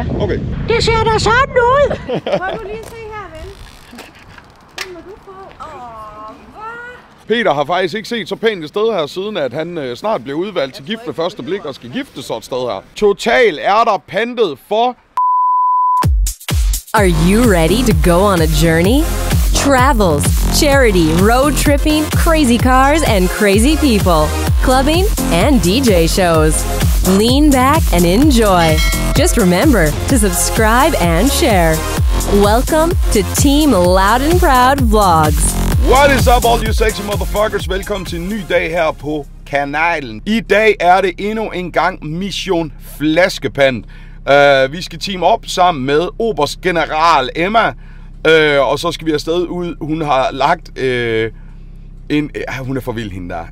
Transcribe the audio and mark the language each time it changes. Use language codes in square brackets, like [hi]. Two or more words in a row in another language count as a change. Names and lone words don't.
[da] Okay. Det ser da sådan ud! Prøv du lige at se her, ven. Den må du få. Peter har faktisk ikke set så pænt et sted her, siden at han snart bliver udvalgt til gift ved første blik og skal gifte så et sted her. Total er der pantet for... [en] Are you ready to go on a journey? Travels, charity, road tripping, crazy cars and crazy people, clubbing and DJ shows. Lean back and enjoy. Just remember to subscribe and share. Welcome to Team Loud and Proud Vlogs. What is up, all you sexy motherfuckers? [da] Velkommen til en ny dag her på kanalen. I dag er det endnu en gang Mission Flaskepant. Vi skal team op sammen med oberstgeneral Emma. Og så skal vi afsted ud. Hun har lagt hun er for vild, hende der.